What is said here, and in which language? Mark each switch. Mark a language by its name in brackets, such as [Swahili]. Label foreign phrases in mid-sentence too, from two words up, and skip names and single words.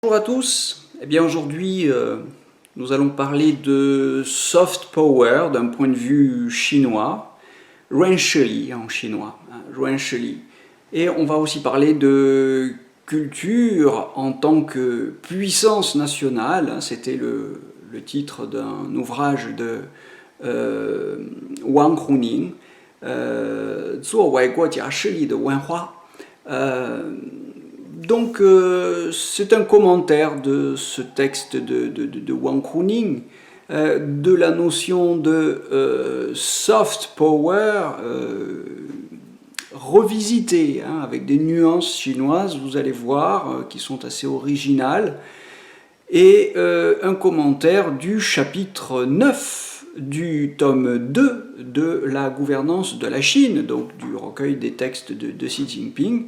[French] Bonjour à tous, eh bien aujourd'hui nous allons parler de [English] soft power [French] d'un point de vue chinois, Rensheli en chinois, Rensheli. Et on va aussi parler de culture en tant que puissance nationale, c'était le titre d'un ouvrage de Wang Huning, [Chinese] 作为国家势力的文化. [French] Donc, c'est un commentaire de ce texte de Wang Huning, de la notion de [English] soft power [French] revisitée, avec des nuances chinoises, vous allez voir, qui sont assez originales, et un commentaire du chapitre 9 du tome 2 de la gouvernance de la Chine, donc du recueil des textes de Xi Jinping.